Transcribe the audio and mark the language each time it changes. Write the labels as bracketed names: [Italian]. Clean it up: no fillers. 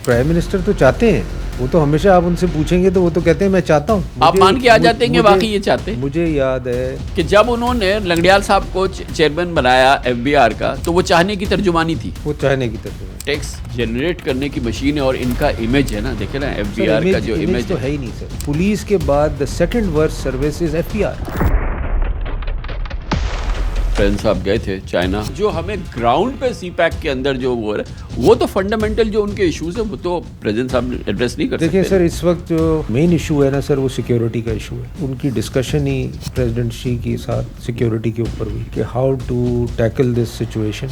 [Urdu] Prime minister تو چاہتے ہیں, وہ تو ہمیشہ آپ ان سے پوچھیں گے تو وہ تو کہتے ہیں میں چاہتا ہوں. آپ مان کے آ جاتے ہیں کہ واقعی یہ چاہتے ہیں. مجھے یاد ہے کہ جب انہوں نے لنگڑیال صاحب کو چیئرمین بنایا ایف بی آر کا, تو وہ چاہنے کی ترجمانی تھی. وہ چاہنے کی ترجمانی, ٹیکس جنریٹ کرنے کی مشین ہے, اور ان کا امیج ہے نا, دیکھیں نا ایف بی آر کا جو امیج تو ہے ہی نہیں سر. پولیس کے بعد [English] The second worst service is F B R. [Urdu] Prince صاحب گئے تھے چائنا, جو ہمیں گراؤنڈ پہ سی پیک کے اندر جو وہ تو فنڈامنٹل جو ان کے ایشوز ہیں وہ تو پریزیڈنٹ صاحب ایڈریس نہیں کر سکتے. دیکھیں سر, اس وقت جو مین ایشو ہے نا سر, وہ سیکیورٹی کا ایشو ہے. ان کی ڈسکشن ہی پریزیڈنٹ شی کے ساتھ سیکیورٹی کے اوپر ہوئی کہ [English] How to tackle this situation.